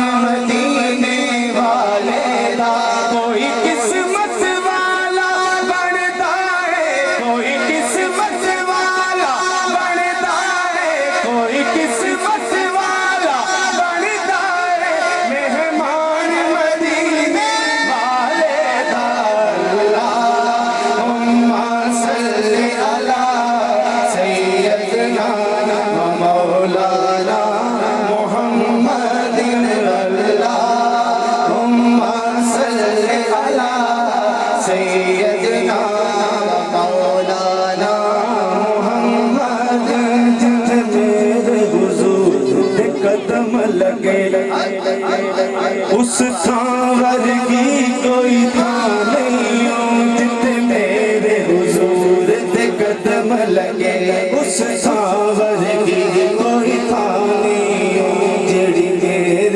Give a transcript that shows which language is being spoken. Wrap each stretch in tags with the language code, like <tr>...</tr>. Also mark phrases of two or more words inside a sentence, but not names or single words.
<pa>ਮਦੀਨੇ ਵਾਲੇ ਦਾ ਕੋਈ ਕਿਸਮਤ ਵਾਲਾ ਬਨਤਾ ਹੈ ਕੋਈ ਕਿਸਮਤ ਵਾਲਾ ਬਨਤਾ ਹੈ ਕੋਈ ਕਿਸਮਤ ਵਾਲਾ ਬਨਤਾ ਹੈ ਮਹਿਮਾਨ ਮਦੀਨੇ ਵਾਲੇ ਦਾ</pa> <ar>اللهم صل على سيدنا و مولانا محمد اللهم صل على سيدنا و مولانا محمد</ar> <pa>ਜਿੱਥੇ ਮੇਰੇ ਹੁਜ਼ੂਰ ਦੇ ਕਦਮ ਲੱਗੇ ਉਸ ਥਾਂ ਵਰਗੀ ਕੋਈ ਥਾਂ ਨਹੀਂ ਹੋ ਜਿੱਥੇ ਮੇਰੇ ਹੁਜ਼ੂਰ ਦੇ ਕਦਮ ਲੱਗੇ ਉਸ ਥਾਂ ਵਰਗੀ ਕੋਈ ਥਾਂ ਨਹੀਂ ਹੋ ਜਿਹੜੀ ਮੇਰੇ</pa>